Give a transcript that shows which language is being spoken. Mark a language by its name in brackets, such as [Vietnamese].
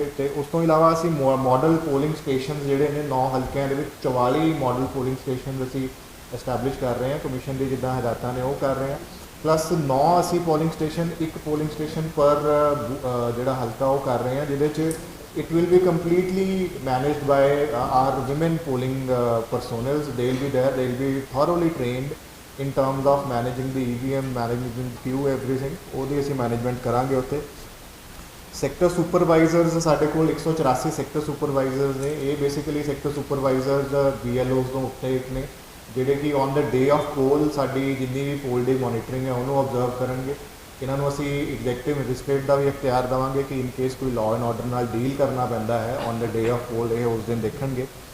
[Punjabi] ਅਤੇ ਉਸ ਤੋਂ ਇਲਾਵਾ ਅਸੀਂ ਮਾਡਲ ਪੋਲਿੰਗ ਸਟੇਸ਼ਨ ਜਿਹੜੇ ਨੇ 9 ਹਲਕਿਆਂ ਦੇ ਵਿੱਚ 44 ਮਾਡਲ ਪੋਲਿੰਗ ਸਟੇਸ਼ਨ ਅਸੀਂ ਐਸਟੈਬਲਿਸ਼ ਕਰ ਰਹੇ ਹਾਂ, ਕਮਿਸ਼ਨ ਦੀ ਜਿੱਦਾਂ ਹਦਾਇਤਾਂ ਨੇ ਉਹ ਕਰ ਰਹੇ ਹਾਂ। ਪਲੱਸ 9 ਅਸੀਂ ਪੋਲਿੰਗ ਸਟੇਸ਼ਨ, ਇੱਕ ਪੋਲਿੰਗ ਸਟੇਸ਼ਨ ਪਰ ਜਿਹੜਾ ਹਲਕਾ ਉਹ ਕਰ ਰਹੇ ਹਾਂ ਜਿਹਦੇ 'ਚ [English] it will be completely managed by our women polling personnel. They will be there, they will be thoroughly trained in terms of managing the EVM, managing the queue, everything [Punjabi] ਉਹਦੀ ਅਸੀਂ ਮੈਨੇਜਮੈਂਟ ਕਰਾਂਗੇ ਉੱਥੇ। ਸੈਕਟਰ ਸੁਪਰਵਾਈਜ਼ਰਸ ਸਾਡੇ ਕੋਲ 184 sector supervisors ਨੇ। ਇਹ basically sector supervisors BLOs ਤੋਂ ਉੱਤੇ ਇੱਕ ਨੇ ਜਿਹੜੇ ਕਿ ਔਨ ਦ ਡੇ ਆਫ ਪੋਲ ਸਾਡੀ ਜਿੰਨੀ ਵੀ ਪੋਲ ਡੇ ਮੋਨੀਟਰਿੰਗ ਹੈ ਉਹਨੂੰ ਆਬਜ਼ਰਵ ਕਰਨਗੇ। ਇਹਨਾਂ ਨੂੰ ਅਸੀਂ ਐਗਜ਼ੈਕਟਿਵ ਮੈਜਿਸਟ੍ਰੇਟ ਦਾ ਵੀ ਇਖਤਿਆਰ ਦੇਵਾਂਗੇ ਕਿ ਇਨ ਕੇਸ ਕੋਈ ਲਾਅ ਐਂਡ ਆਰਡਰ ਨਾਲ ਡੀਲ ਕਰਨਾ ਪੈਂਦਾ ਹੈ ਔਨ ਦ ਡੇ ਆਫ ਪੋਲ ਇਹ ਉਸ ਦਿਨ ਦੇਖਣਗੇ।